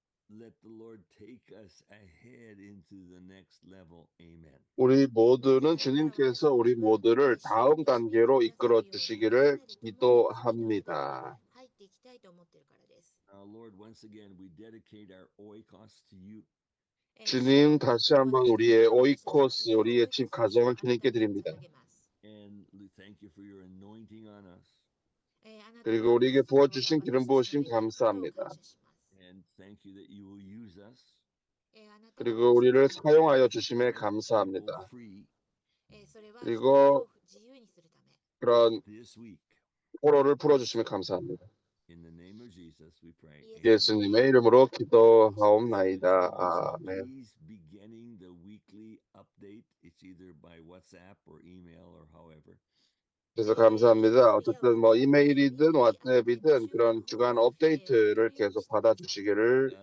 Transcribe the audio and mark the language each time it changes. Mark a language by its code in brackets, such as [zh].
[en] Let the Lord take us ahead into the next level. Amen. [ko] 우리 모두는 주님께서 우리 모두를 다음 단계로 이끌어 주시기를 기도합니다. [ja] 入っていきたいと思っているからです。 [en] Lord, once again, we dedicate our oikos to you. [ko] 주님, 다시 한번 우리의 오이코스, 우리의 집 가정을 주님께 드립니다. [en] And thank you for your anointing on us. [ko] 그리고 우리에게 부어주신 기름 부으심 감사합니다. [en] And thank you that you will use us. [ko] 그리고 우리를 사용하여 주심에 감사합니다. [en] Go free [ko] 그리고 그런 [en] this week. [ko] 포로를 풀어주심에 감사합니다. [en] In the name of Jesus, we pray. [ko] 예수님의 이름으로 기도하옵나이다. 아멘. [en] Please beginning the weekly update. It's either by WhatsApp or email or however. [ko] 그래서 감사합니다. 어쨌든 뭐 이메일이든 왓츠앱이든 그런 주간 업데이트를 계속 받아주시기를